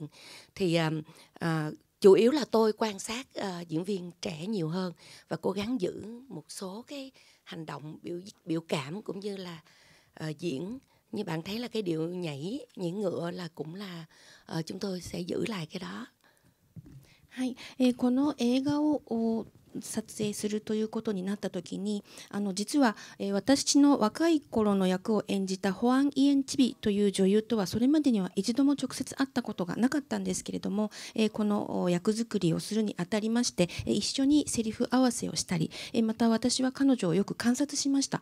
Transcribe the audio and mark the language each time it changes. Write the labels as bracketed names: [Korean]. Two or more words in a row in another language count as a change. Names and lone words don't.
[Vietnamese] Thì chủ yếu là tôi quan sát diễn viên trẻ nhiều hơn và cố gắng giữ một số cái hành động biểu cảm cũng như là diễn. Như bạn thấy là cái điệu nhảy ngựa là cũng là chúng tôi sẽ giữ lại cái đó. [Japanese] はい、この映画を撮影するということになった時に実は、私の若い頃の役を演じたホアン・イエン・チビという女優とはそれまでには一度も直接会ったことがなかったんですけれども、この役作りをするにあたりまして、一緒にセリフ合わせをしたり、また私は彼女をよく観察しました。